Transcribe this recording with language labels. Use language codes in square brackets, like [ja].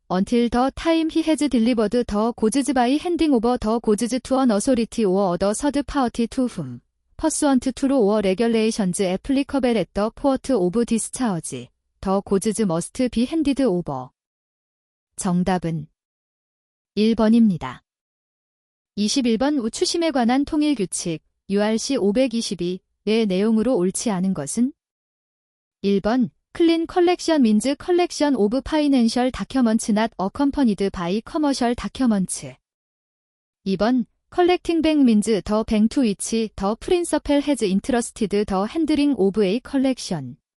[en] Until the time he has delivered the goods by handing over the goods to an authority or other third party to whom, pursuant to law or regulations applicable at the port of discharge, the goods must be handed over. [ko] 정답은 1번입니다. 21번 추심에 관한 통일규칙 URC 522의 내용으로 옳지 않은 것은? [en] 1번 Clean collection means collection of financial documents not accompanied by commercial documents. 2번 Collecting bank means the bank to which the principal has entrusted the handling of a collection.